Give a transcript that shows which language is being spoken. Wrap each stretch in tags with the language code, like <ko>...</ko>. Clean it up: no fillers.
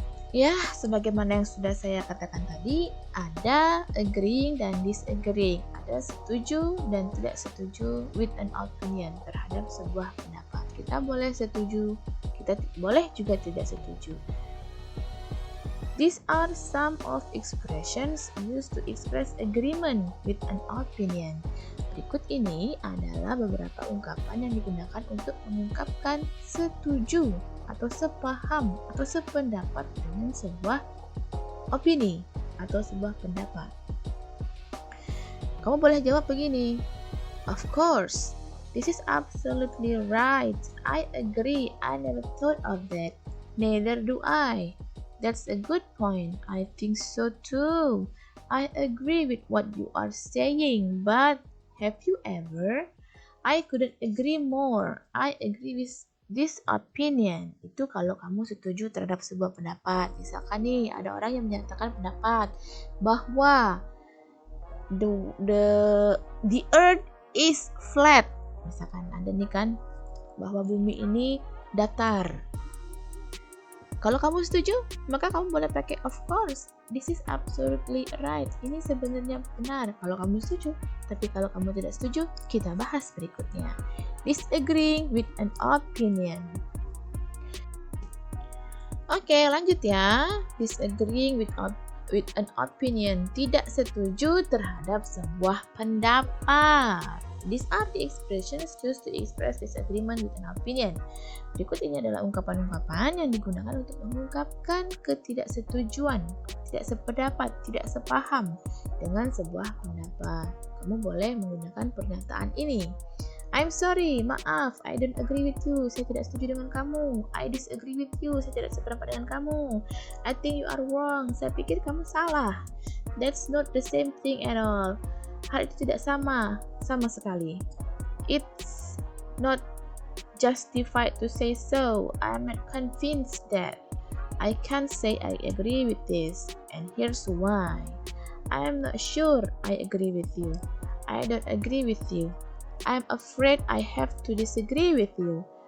<id>Ya, sebagaimana yang sudah saya katakan tadi, ada agreeing dan disagreeing. Ada setuju dan tidak setuju</id> <en>with an opinion</en> <id>terhadap sebuah pendapat. Kita boleh setuju, kita boleh juga tidak setuju.</id> <en>These are some of expressions used to express agreement with an opinion.</en> <id>Berikut ini adalah beberapa ungkapan yang digunakan untuk mengungkapkan setuju atau sepaham atau sependapat dengan sebuah opini atau sebuah pendapat? Kamu boleh jawab begini,</id> <en>of course, this is absolutely right. I agree. I never thought of that. Neither do I. That's a good point. I think so too. I agree with what you are saying, but have you ever? I couldn't agree more. I agree with this opinion.</en> <id>Itu kalau kamu setuju terhadap sebuah pendapat. Misalkan nih, ada orang yang menyatakan pendapat bahwa</id> <en>the earth is flat.</en> <id>Misalkan ada nih kan bahwa bumi ini datar. Kalau kamu setuju, maka kamu boleh pakai</id> <en>of course. This is absolutely right.</en> <id>Ini sebenarnya benar kalau kamu setuju. Tapi kalau kamu tidak setuju, kita bahas berikutnya.</id> <en>Disagreeing with an opinion.</en> <id>Oke, lanjut ya.</id> <en>Disagreeing with an opinion.</en> <id>Tidak setuju terhadap sebuah pendapat.</id> <en>These are the expressions used to express disagreement with an opinion.</en> <id>Berikut ini adalah ungkapan-ungkapan yang digunakan untuk mengungkapkan ketidaksetujuan, tidak sependapat, tidak sepaham dengan sebuah pendapat. Kamu boleh menggunakan pernyataan ini.</id> <en>I'm sorry, maaf, I don't agree with you.</en> <id>Saya tidak setuju dengan kamu.</id> <en>I disagree with you.</en> <id>Saya tidak sependapat dengan kamu.</id> <en>I think you are wrong.</en> <id>Saya pikir kamu salah.</id> <en>That's not the same thing at all.</en> <id>Hal itu tidak sama sekali.</id> <en>It's not justified to say so. I'm not convinced that. I can't say I agree with this, and here's why. I am not sure I agree with you. I don't agree with you. I'm afraid I have to disagree with you.</en>